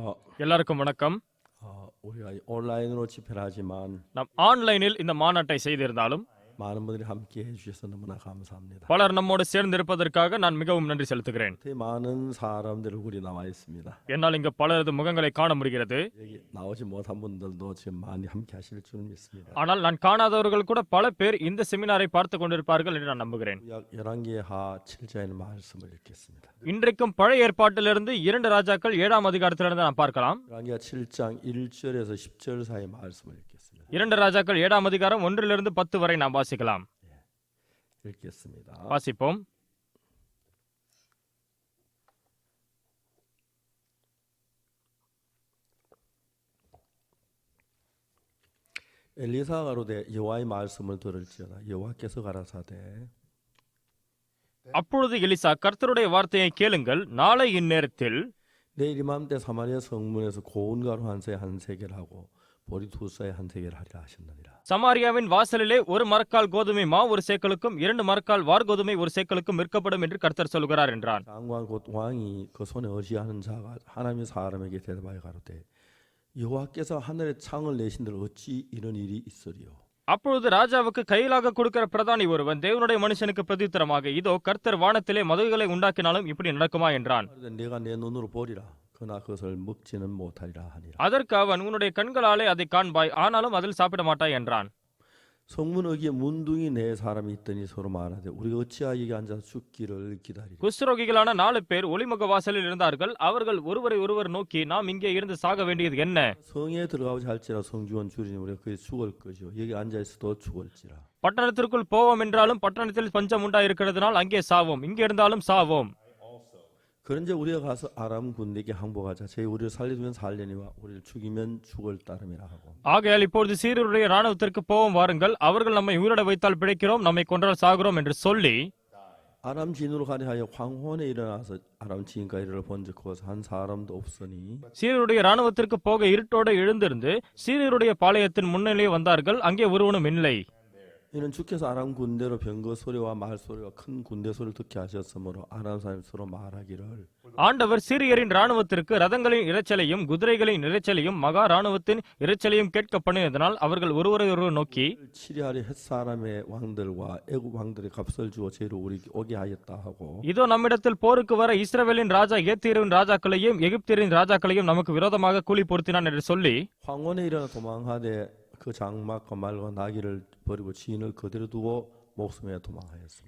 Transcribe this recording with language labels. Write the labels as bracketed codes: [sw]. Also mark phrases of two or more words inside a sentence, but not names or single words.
[ta] எல்லாருக்கும் வணக்கம். [ko] 우리가 온라인으로 집회를 하지만 [ta] நாம் ஆன்லைனில் இந்த மாநாட்டை செய்திருந்தாலும் [ko] 많은 분들이 함께 해주셔서 너무나 감사합니다. [ta] பலர் நம்மோடு சேர்ந்து இருப்பதற்காக நான் மிகவும் நன்றி செலுத்துகிறேன். [ko] 되게 많은 사람들 얼굴이 나와 있습니다. [ta] என்னால் இங்கு பலரது முகங்களை காண முடிகிறது. [ko] 여기 나오지 못한 분들도 지금 많이 함께 하실 줄 믿습니다. [ta] ஆனால் நான் காணாதவர்கள் கூட பல பேர் இந்த செமினாரை பார்த்து கொண்டிருப்பார்கள் என்று நான் நம்புகிறேன். [ko] 열왕기하 7장의 말씀을 읽겠습니다. [ta] இன்றைக்கும் பழைய ஏற்பாட்டிலிருந்து 2 ராஜாக்கள் 7ஆம் அதிகாரத்திலிருந்து நாம் பார்க்கலாம். [ko] 열왕기하 7장 1절에서 10절 사이 말씀을 읽겠습니다. [ta] 2 ராஜாக்கள் 7ஆம் அதிகாரம் 1லிருந்து 10 வரை நாம் வாசிக்கலாம். [ko] 읽겠습니다. [ta] வாசிப்போம். [ko] 엘리사가 가로되 여호와의 말씀을 들을지어다. 여호와께서 가라사대 [ta] அப்பொழுது எலிசா கர்த்தருடைய வார்த்தையை கேளுங்கள், நாளை இந்நேரத்தில் [ko] 내일 이맘때 사마리아 성문에서 고운 가루 한 세 한 세겔 하고 보리 두 쌀 한 세겔 하리라 하셨느니라. [ta] சமாரியாவின் வாசலிலே 1 மரக்கால் கோதுமை மா 1 சேக்கலுக்கும் 2 மரக்கால் வார்கோதுமை 1 சேக்கலுக்கும் விற்கப்படும் என்று கர்த்தர் சொல்கிறார் என்றான். [ko] 장관 곧 왕이 그 손에 의지하는 자가 하나님의 사람에게 대답하여 가로되 여호와께서 하늘에 창을 내신들 어찌 이런 일이 있으리요. [ta] அப்பொழுது ராஜாவுக்கு கையிலாக கொடுக்கிற பிரதானி ஒருவன் தேவனுடைய மனுஷனுக்கு பிரதித்திரமாக, இதோ கர்த்தர் வானத்திலே மதுகளை உண்டாக்கினாலும் இப்படி நடக்குமா என்றான். [ko] 내가 내 눈으로 보리라. 그러나 그것을 먹지는 못하리라 하니라. [ta] அதற்கு அவன், உன்னுடைய கண்களாலே அதை காண்பாய், ஆனாலும் அதில் சாப்பிட மாட்டாய் என்றான். [ko] 성문 어기에 문둥이 네 사람이 있더니 서로 말하되 우리가 어찌하여 여기 앉아서 죽기를 기다리리. [ta] குஷ்டரோகிகளான 4 பேர் ஒளிமுக வாசலில் இருந்தார்கள். அவர்கள் ஒருவரை ஒருவர் நோக்கி, நாம் இங்கே இருந்து சாக வேண்டியது என்ன? [ko] 성에 들어가고자 할지라 성중은 줄이니 우리가 거기 죽을 것이요 여기 앉아 있어도 죽을지라. [ta] பட்டணத்திற்குள் போவோம் என்றாலும் பட்டணத்தில் பஞ்சம் உண்டாயிருக்கிறதுனால் அங்கே சாவோம், இங்கே இருந்தாலும் சாவோம். [ko] 그런데 우리가 가서 아람 군대에게 항복하자. 저희 우리를 살리면 살려니와 우리를 죽이면 죽을 따름이라 하고. [ta] ஆகையால் இப்பொழுது சீரியருடைய ராணுவத்திற்கு போவோம் வாருங்கள், அவர்கள் நம்மை உயிரோட வைத்தால் பிழைக்கிறோம், நம்மை கொன்றால் சாகிறோம் என்று சொல்லி [ko] 아람 진으로 가려 하여 황혼에 일어나서 아람 진과 이르러 본즉 거기서 한 사람도 없으니 [ta] சீரியருடைய ராணுவத்திற்கு போக இருட்டோடு எழுந்திருந்து சீரியருடைய பாளையத்தின் முன்னிலே வந்தார்கள், அங்கே ஒருவனும் இல்லை. [ko] 이는 주께서 아람 군대로 병거 소리와 말 소리와 큰 군대 소리를 듣게 하셨으므로 아람 사람이 서로 말하기를 [ta] ஆண்டவர் சீரியரின் ராணுவத்திற்கு ரதங்களின் இரைச்சலையும் குதிரைகளின் இரைச்சலையும் மகா ராணுவத்தின் இரைச்சலையும் கேட்க பண்ணியதனால் அவர்கள் ஒருவரை ஒருவர் நோக்கி, [ko] 치리하리 햇사람의 왕들과 애굽 왕들의 값을 주어 죄로 우리 오게 하였다 하고 [ta] இதோ நம்மிடத்தில் போருக்கு வர இஸ்ரவேலின் ராஜா ஏத்தியரின் ராஜாக்களையும் எகிப்தியரின் ராஜாக்களையும் நமக்கு விரோதமாக கூலி பொருத்தினான் என்று சொல்லி [ko] 황혼에 일어나 도망하되 그 장막과 말과 나귀를 버리고 지인을 그대로 두고 목숨에 도망하였습니다.